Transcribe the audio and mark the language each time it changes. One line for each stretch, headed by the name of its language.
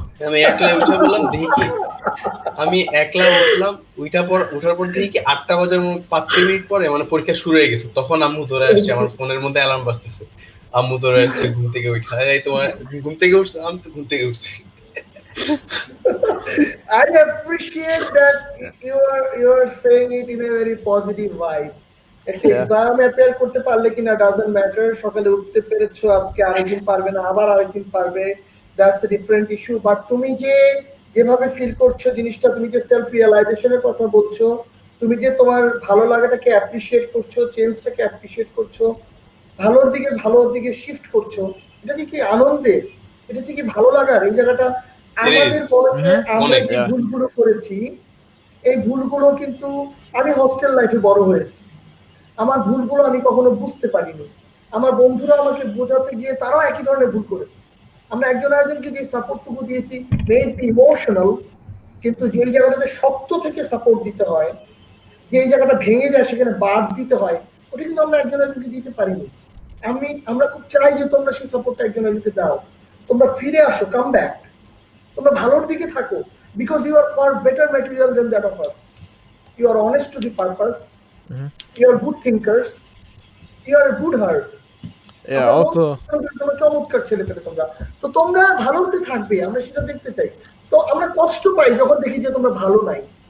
Bangla: আমি একলাই উঠে বললাম, দেখি কি আমি একলা উঠলাম, উঠার পর দেখি কি 8টা বাজার 5-6 মিনিট পরে মানে পরীক্ষা শুরু হয়ে গেছে। তখন আম্মু ধরে আসছে, আমার ফোনের মধ্যে অ্যালার্ম বাজতেছে, আম্মু ধরে আসছে ঘুম থেকে উঠা, এই তোমার ঘুম থেকে উঠছো? আমি তো ঘুম থেকে উঠছি।
English: I appreciate that you are saying it in a very positive vibe.
Bangla: একটা এক্সাম অ্যাপিয়ার করতে পারলে কিনা
English: doesn't matter,
Bangla: সকালে উঠতে পেরেছো, আজকে আরেকদিন পারবে না, আবার আরেকদিন পারবে,
English: That's a different issue.
Bangla: But তুমি যেভাবে ফিল করছো জিনিসটা, তুমি যে সেলফ রিয়েলাইজেশনের কথা বলছো, তুমি যে তোমার ভালো লাগাটাকে অ্যাপ্রিশিয়েট করছো, চেঞ্জটাকে অ্যাপ্রিশিয়েট করছো, ভালোর দিকে শিফট করছো, এটা কি আনন্দের, এটা কি ভালো লাগার। এই জায়গাটা আমাদের বয়সে আমরা যে ভুলগুলো করেছি, এই ভুলগুলো কিন্তু আমি হোস্টেল লাইফে বড় হয়েছি, আমার ভুলগুলো আমি কখনো বুঝতে পারিনি। আমার বন্ধুরা আমাকে বোঝাতে গিয়ে তারাও একই ধরনের ভুল করেছে। আমরা একজন আরেকজনকে যে সাপোর্টটুকু দিয়েছি, মেইনলি ইমোশনাল, কিন্তু যেই জায়গাটাতে শক্ত থেকে সাপোর্ট দিতে হয়, যেই জায়গাটা ভেঙে যায় সেখানে বাদ দিতে হয়, ওটা কিন্তু আমরা একজন আরেকজনকে দিতে পারিনি। আমরা খুব চাই যে তোমরা সেই সাপোর্টটা একজন আরেকজনকে দাও, তোমরা ফিরে আসো,
English: come back,
Bangla: তোমরা ভালোর দিকে থাকো,
English: Because you are far better material than that of us. You are honest to the purpose, you are good thinkers, you are a good heart. Yeah, also
Bangla: তোমরা চমৎকার ছেলে পেলে তোমরা, তো তোমরা ভালোতে থাকবে, আমরা সেটা দেখতে চাই। তো আমরা কষ্ট পাই যখন দেখি যে তোমরা ভালো নাই।